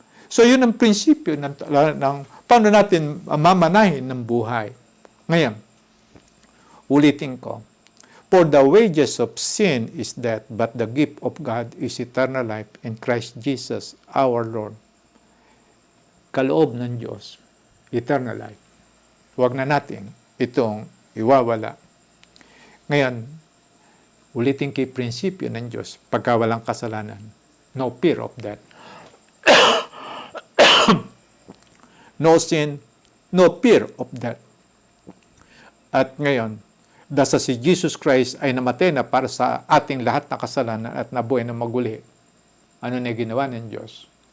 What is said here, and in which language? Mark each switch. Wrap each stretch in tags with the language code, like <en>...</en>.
<tl>So yun ang prinsipyo ng paano natin mamanahin ng buhay. Ngayon, ulitin ko,</tl> <en>for the wages of sin is death, but the gift of God is eternal life in Christ Jesus our Lord.</en> <tl>Kaloob ng Diyos,</tl> <en>eternal life.</en> <tl>Huwag na natin itong iwawala. Ngayon, ulitin kay prinsipyo ng Diyos, pagka walang kasalanan,</tl> <en>no fear of death. No sin, no fear of death.</en> <tl>At ngayon, dahil si Jesus Christ ay namatay na para sa ating lahat na kasalanan at nabuhay na maguli, ano na ginawa ng Diyos?</tl>